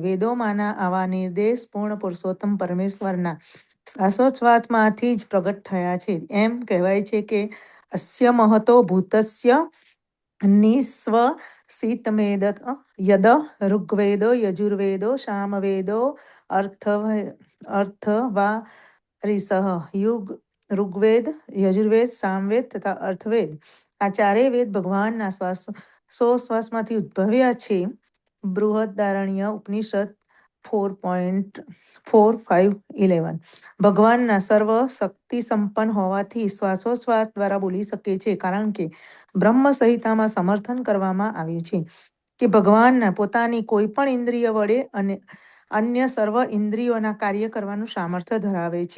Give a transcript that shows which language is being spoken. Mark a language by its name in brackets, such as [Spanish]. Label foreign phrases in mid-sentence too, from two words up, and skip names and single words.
[Gujarati] વેદોમાંના આવા નિર્દેશ પૂર્ણ પુરુષોત્તમ પરમેશ્વરના શાશ્વતમાંથી જ પ્રગટ થયા છે. એમ કહેવાય છે કે [Sanskrit] અસ્ય મહતો ભૂતસ્ય નિસ્વસિતમેદ યદ ઋગ્વેદો યજુર્વેદો સામવેદો અર્થવા ऋषः [Gujarati] ऋग्वेद यजुर्वेद सामवेद तथा अर्थवेद આ ચારેય વેદ ભગવાનના શ્વાસમાંથી ઉદ્ભવ્યા છે. બૃહદારણ્ય ઉપનિષદ 4.4511 ભગવાનના સર્વ શક્તિ સંપન્ન હોવાથી શ્વાસોશ્વાસ દ્વારા બોલી શકે છે, કારણ કે બ્રહ્મ સંહિતામાં સમર્થન કરવામાં આવ્યું છે કે ભગવાનના પોતાની કોઈ પણ ઇન્દ્રિય વડે અને અન્ય સર્વ ઇન્દ્રિયોના કાર્ય કરવાનું સામર્થ્ય ધરાવે છે.